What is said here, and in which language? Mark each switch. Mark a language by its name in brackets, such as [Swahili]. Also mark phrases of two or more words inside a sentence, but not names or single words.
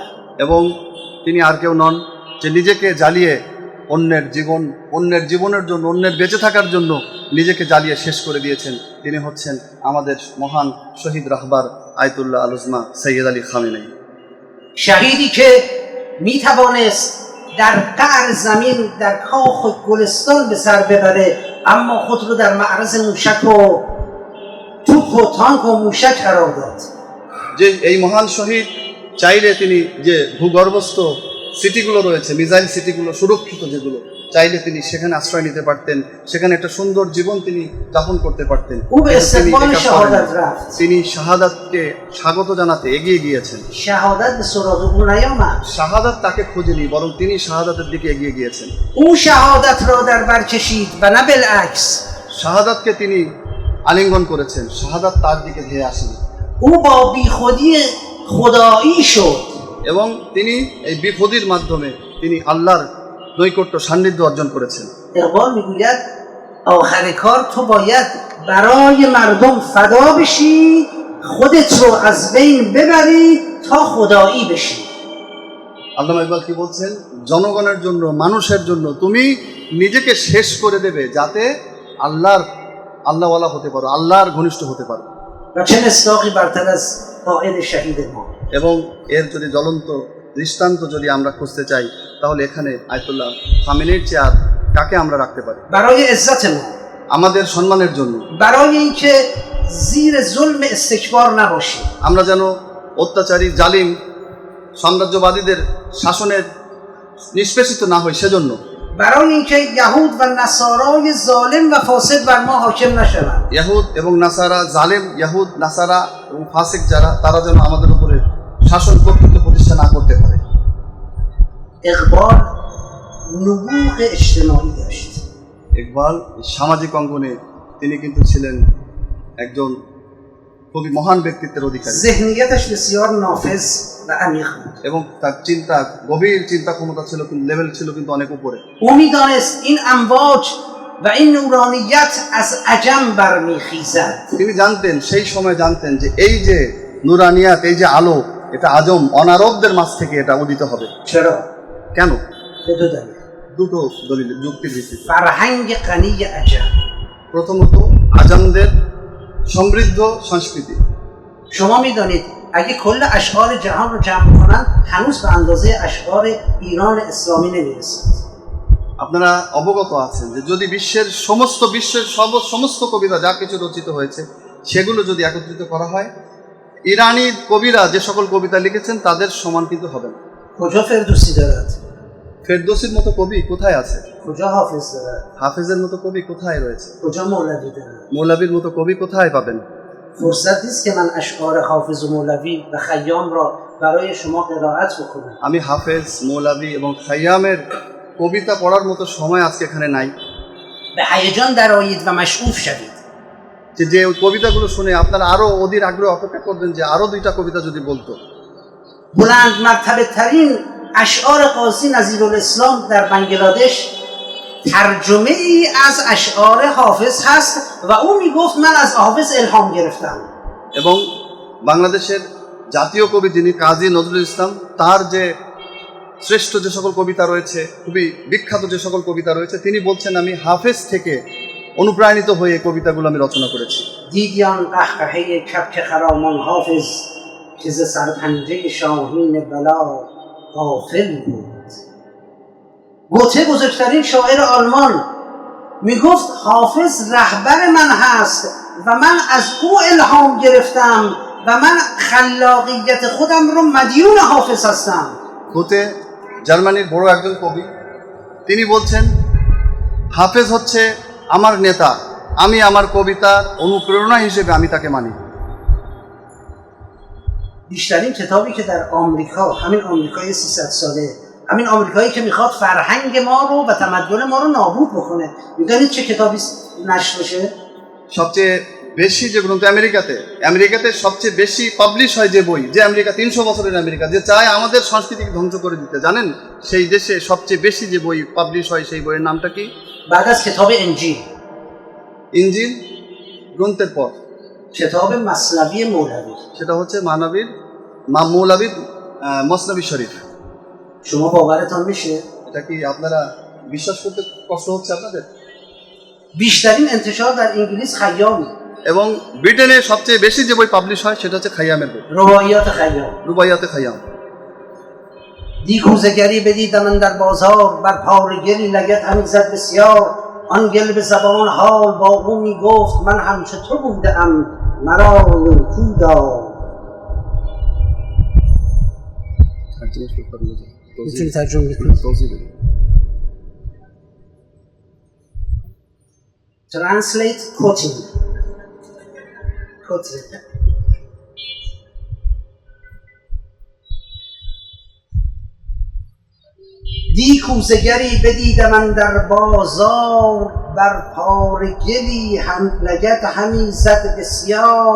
[Bangla] এবং তিনি আর কেউ নন যে নিজেকে জ্বালিয়ে অন্যের জীবনের জন্য, অন্যের বেঁচে থাকার জন্য নিজেকে জ্বালিয়ে শেষ করে দিয়েছেন। তিনি হচ্ছেন আমাদের মহান শহীদ রাহবার আয়াতুল্লাহ আল উজমা সৈয়দ আলী খামেনেই। [Persian] شهیدی که میتوانست در قعر زمین در کاخ گلستان به سر ببره اما خود رو در معرض موشک و توپ و تانک و موشک قرار داد. [Bangla] যে এই মহান শহীদ চাইলে তিনি যে ভূগর্ভস্থ সিটিগুলো রয়েছে, মিসাইল সিটিগুলো সুরক্ষিত যেগুলো, চাইলে তিনি সেখানে আশ্রয় নিতে পারতেন, সেখানে একটা সুন্দর জীবন তিনি যাপন করতে পারতেন। [Persian] او به استقبال شهادت رفت. [Bangla] তিনি শাহাদাতকে স্বাগত জানাতে এগিয়ে গিয়েছেন। [Persian] شهادت به سراغ او نیامد. [Bangla] শাহাদাত তাকে খোঁজেনি, বরং তিনি শাহাদাতের দিকে এগিয়ে গিয়েছেন। [Persian] او شهادت را در بر کشید و نه بالعکس. [Bangla] শাহাদাতকে তিনি আলিঙ্গন করেছেন, শাহাদাত তার দিকে ধেয়ে আসেনি। [Persian] او با بیخودی خدایی شد. [Bangla] এবং তিনি এই বিখুদির মাধ্যমে তিনি আল্লাহর নৈকট্য সান্নিধ্য অর্জন করেছেন। [Persian] اقبال میگوید آخر کار تو باید برای مردم فدا بشی، خودت رو از بین ببری تا خدایی بشی. [Bangla] আল্লামা ইকবাল কি বলছেন? জনগণের জন্য, মানুষের জন্য তুমি নিজেকে শেষ করে দেবে যাতে আল্লাহওয়ালা হতে পারো, আল্লাহর ঘনিষ্ঠ হতে পারো। [Persian] و چه مصداقی برتر از قائد شهید ما. [Bangla] এবং এর যদি জ্বলন্ত দৃষ্টান্ত যদি আমরা খুঁজতে চাই, তাহলে এখানে আয়াতুল্লাহ খামেনির চেয়ার কাকে আমরা রাখতে পারি? [Persian] برای عزت ما، [Bangla] আমাদের সম্মানের জন্য, [Persian] برای اینکه زیر ظلم استکبار نباشیم. [Bangla] আমরা যেন অত্যাচারী জালিম সাম্রাজ্যবাদীদের শাসনের নিষ্পেষিত না হই, সেজন্য। [Persian] برای اینکه یهود و نصارای ظالم و فاسد بر ما حاکم نشوند. [Bangla] ইয়াহুদ এবং নাসারা, জালেম ইয়াহুদ, নাসারা এবং ফাসিক যারা, তারা যেন আমাদের উপরে শাসন কর্তৃত্ব প্রতিষ্ঠা না করতে পারে। [Persian] اقبال نبوغ اجتماعی داشت. [Bangla] ইকবাল সামাজিক অঙ্গনে তিনি কিন্তু ছিলেন একজন খুবই মহান ব্যক্তিত্বের অধিকারী [Persian] ذهنیتش بسیار نافذ و عمیق بود. [Bangla] এবং তার চিন্তা গভীর চিন্তা ক্ষমতা ছিল, কিন্তু লেভেল ছিল কিন্তু অনেক উপরে। [Persian] او می‌دانست این امواج و این نورانیت از عجم برمیخیزد. [Bangla] তিনি জানতেন, সেই সময় জানতেন যে এই যে নুরানিয়াত, এই যে আলো, এটা আজম অনারবদের মাঝ থেকে এটা উদিত হবে। [Persian] چرا؟ [Bangla] কেন? [Persian] به دو دلیل. [Bangla] দুটো দলিল যুক্তির ভিত্তিতে। [Persian] فرهنگ غنی عجم. [Bangla] প্রথমত আজমদের সমৃদ্ধ সংস্কৃতি। [Persian] شما می‌دانید اگه کل اشعار جهان رو جمع کنن هنوز به اندازه اشعار ایران اسلامی نمی‌رسد. [Bangla] আপনারা অবগত আছেন যে যদি বিশ্বের সমস্ত কবিতা যা কিছু রচিত হয়েছে সেগুলো যদি একত্রিত করা হয়, ইরানি কবিরা যে সকল কবিতা লিখেছেন তাদের সমান কিন্তু হবে না। [Persian] کجا فردوسی دارد؟ [Bangla] ফেরদৌসির মতো কবি কোথায় আছে? [Persian] کجا حافظ دارد؟ [Bangla] হাফেজের মতো কবি কোথায় রয়েছে? [Persian] کجا مولوی دارد؟ [Bangla] মৌলাভির মতো কবি কোথায় পাবেন? [Persian] فرصت نیست که من اشعار حافظ و مولوی و خیام را برای شما قرائت بکنم. [Bangla] আমি হাফেজ, মৌলাভি এবং খাইয়ামের কবিতা পড়ার মতো সময় আজকে এখানে নাই [Persian] به هیجان درآیید و مشعوف شوید. [Bangla] যে ওই কবিতাগুলো শুনে আপনারা আরো অধীর আগ্রহে অপেক্ষা করবেন যে আরো দুইটা কবিতা যদি বলতো। [Persian] بلند مرتبه ترین اشعار قاضی نظیرالاسلام در بنگلادش ترجمه ای از اشعار حافظ هست و او میگفت من از حافظ الهام گرفتم. [Bangla] এবং বাংলাদেশের জাতীয় কবি যিনি কাজী নজরুল ইসলাম, তার যে শ্রেষ্ঠ যে সকল কবিতা রয়েছে, খুবই বিখ্যাত যে সকল কবিতা রয়েছে, তিনি বলছেন আমি হাফেজ থেকে অনুপ্রাণিত হয়ে এই কবিতাগুলো আমি রচনা করেছি। [Persian] دیدی آن قهقهه کبک خرامان حافظ که ز سرپنجه شاهین بلا غافل بود. گوته بزرگترین شاعر آلمان میگفت حافظ رهبر من هست و من از او الهام گرفتم و من خلاقیت خودم رو مدیون حافظ هستم. [Bangla] গোতে জার্মানির বড় একজন কবি, তিনি বলছেন হাফেজ হচ্ছে আমার নেতা, আমি আমার কবিতার অনুপ্রেরণা হিসেবে আমি তাকে মানি। [Persian] بیشترین کتابی که در آمریکا، همین آمریکای 300 ساله، همین آمریکایی که میخواد فرهنگ ما رو و تمدن ما رو نابود بکنه، میدونید چه کتابی نشر بشه؟ [Bangla] সবচেয়ে বেশি যে গ্রন্থ আমেরিকাতে সবচেয়ে বেশি পাবলিশ হয় যে বই, যে আমেরিকা 300 বছরের আমেরিকা, যে চায় আমাদের সংস্কৃতিকে ধ্বংস করে দিতে, জানেন সেই দেশে সবচেয়ে বেশি যে বই পাবলিশ হয় সেই বইয়ের নামটা কি? [Persian] بعد از کتاب انجیل، [Bangla] ইনজিল গ্রন্থের পর [Persian] کتاب مثنوی مولوی. [Bangla] সেটা হচ্ছে মৌলাভির মসনবী শরীফ। [Persian] شما باورتان میشه؟ [Bangla] এটা কি আপনারা বিশ্বাস করতে কষ্ট হচ্ছে আপনাদের? [Persian] بیشترین انتشار در انگلیس خیام، [Bangla] এবং ব্রিটেনে সবচেয়ে বেশি যে বই পাবলিশ হয় সেটা হচ্ছে খাইয়ামের বই, [Persian] رباعیات خیام. [Bangla] রুবাইয়াতে খাইয়াম। [Persian] دی کوزه‌گری بدیدم اندر بازار، بر پاره گلی لگد همی زد بسیار. آن گل به زبان حال با او می گفت من همچو تو بودم مرا نیکو دار. میتونی ترجمه کنی؟ [English] Translate quoting. [Persian] دی کوزه‌گری بدیدم اندر بازار، بر پاره گلی هم لگد همی زد بسیار.